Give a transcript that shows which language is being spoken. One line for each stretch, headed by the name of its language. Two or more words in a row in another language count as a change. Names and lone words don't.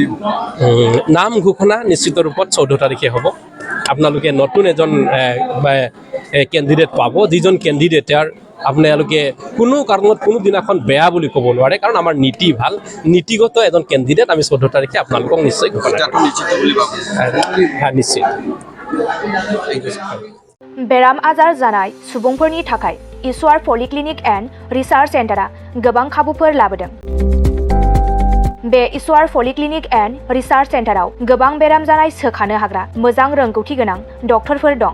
Assamese: নাম ঘোষণা নিশ্চিত ৰূপত 14 তাৰিখে হ'ব আপোনালোকে নতুন এজন কেণ্ডিডেট পাব যিজন কেণ্ডিডেটৰ আপোনালোকে কোনো কাৰণত কোনো দিনাখন বেয়া বুলি ক'ব নোৱাৰে কাৰণ আমাৰ নীতি ভাল নীতিগত এজন কেণ্ডিডেট আমি 14 তাৰিখে আপোনালোকক নিশ্চয় ঘোষণা নিশ্চিত
Bodo: बेराम आजार जानाय सुबुंफोरनि थाखाय ईश्वर पलिक्लिनिक एन्ड रिसार्च सेन्टारा गोबां खाबुफोर लाबोदों। बे ईश्वर पलिक्लिनिक एन्ड रिसार्च सेन्टाराव गोबां बेराम जानाय सोखानो हाग्रा मोजां रोंगौथि गोनां डक्टरफोर दं।